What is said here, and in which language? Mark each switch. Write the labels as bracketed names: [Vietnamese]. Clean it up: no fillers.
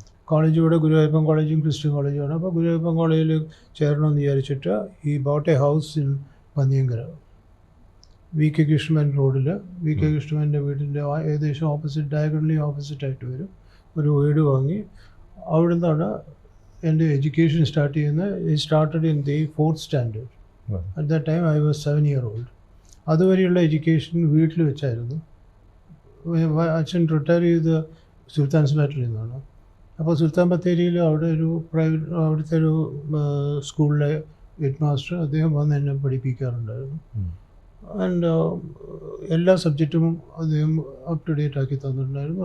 [Malayalam] College ഇവിടെ ഗുരുവായൂരപ്പൻ കോളേജും Christian കോളേജുമാണ്. അപ്പോൾ ഗുരുവായൂരപ്പൻ കോളേജിൽ ചേരണമെന്ന് വിചാരിച്ചിട്ട് [English] ഈ bought a house in [Malayalam] Panniyankara, VK Krishnan റോഡിൽ. VK കൃഷ്ണൻ്റെ വീടിൻ്റെ ഏകദേശം ഓപ്പോസിറ്റ്, ഡയഗണലി ഓപ്പോസിറ്റായിട്ട് വരും ഒരു വീട് വാങ്ങി. അവിടെ നിന്നാണ് എൻ്റെ എഡ്യൂക്കേഷൻ സ്റ്റാർട്ട് ചെയ്യുന്നത്. [English] ഈ started in the 4th standard. At that time I was 7 year old. [Malayalam] അതുവരെയുള്ള എഡ്യൂക്കേഷൻ വീട്ടിൽ വെച്ചായിരുന്നു. അച്ഛൻ റിട്ടയർ ചെയ്ത് സുൽത്താൻസ് ബാറ്ററിയിൽ നിന്നാണ്. അപ്പോൾ സുൽത്താൻ ബത്തേരിയിൽ അവിടെ ഒരു അവിടുത്തെ ഒരു സ്കൂളിലെ ഹെഡ് മാസ്റ്റർ, അദ്ദേഹം വന്ന് എന്നെ പഠിപ്പിക്കാറുണ്ടായിരുന്നു. ആൻഡ് എല്ലാ സബ്ജക്റ്റും അദ്ദേഹം അപ് ടു ഡേറ്റ് ആക്കി തന്നിട്ടുണ്ടായിരുന്നു.